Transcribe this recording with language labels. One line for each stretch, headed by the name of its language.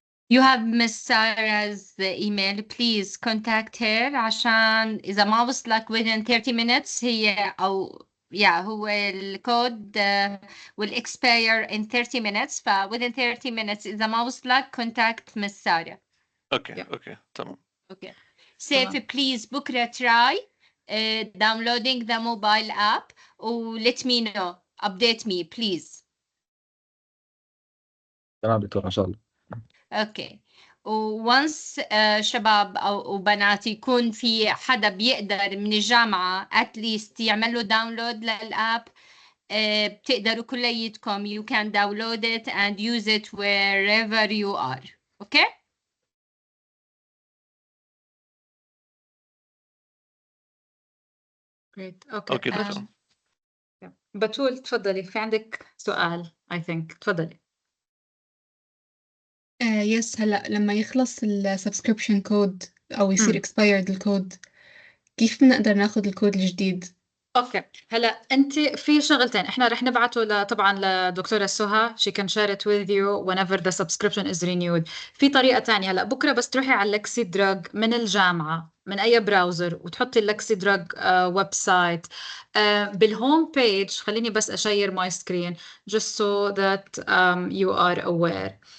English: You have Miss Sarah's email. Please contact her
Arabic: عشان إذا ما وصلك
English: within 30 minutes
Arabic: هي أو هو الكود
English: will expire in 30 minutes. within 30 minutes
Arabic: إذا ما وصلك
English: contact Miss Sarah.
Arabic: اوكي اوكي تمام.
English: Okay. Safe please بكرة try downloading the mobile app و let me know. Update me please.
Arabic: تمام دكتور إن شاء الله. اوكي، وونس شباب او بنات يكون في حدا بيقدر من الجامعه اتليست يعمل له داونلود للاب، بتقدروا كليتكم
English: you can download it and use it wherever you are.
Arabic: اوكي
English: great.
Arabic: اوكي دكتور. بتول تفضلي، في عندك سؤال I think، تفضلي. يس، هلا لما يخلص السبسكريبشن كود او يصير expired الكود، كيف بنقدر ناخد الكود الجديد؟ اوكي، هلا انت في شغلتين، احنا رح نبعته طبعا لدكتوره سهى
English: she can share it with you whenever the subscription is renewed.
Arabic: في طريقه تانية، هلا بكره بس تروحي على لكسيدراج من الجامعه من اي براوزر وتحطي اللكسيدراج ويب سايت. بالهوم بيج، خليني بس اشير ماي سكرين
English: just so that you are aware.